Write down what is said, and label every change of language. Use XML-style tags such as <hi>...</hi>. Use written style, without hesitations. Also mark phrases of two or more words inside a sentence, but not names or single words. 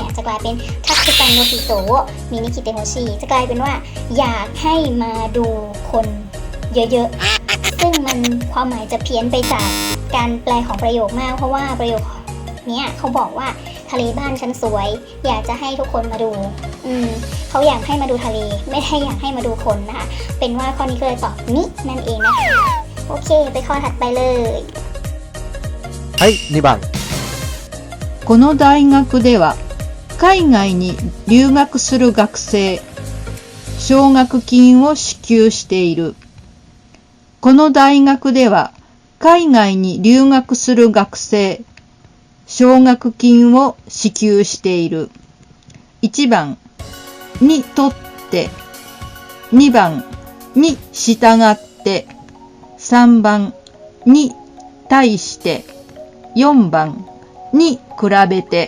<th>เนี่ยจะกลายเป็น</th> <ja>たくさんの人見に来てほしい</ja> <th>จะกลายเป็นว่าอยากให้มาดูคนเยอะๆซึ่งมันความหมายจะเพี้ยนไปจากการแปลของประโยคมากเพราะว่าประโยคนี้เขาบอกว่าทะเลบ้านฉันสวยอยากจะให้ทุกคนมาดูเขาอยากให้มาดูทะเลไม่ได้อยากให้มาดูคนนะคะเป็นว่าข้อนี้ก็เลยตอบนินั่นเองนะคะโอเคไปข้อถัดไปเลย</th> <ja>はい、2番。この大学では海外に留学する学生、奨学金を支給している。この大学では海外に留学する学生、奨学金を支給している。1番にとって、2番に従って、3番に対して、4番に比べて。</ja>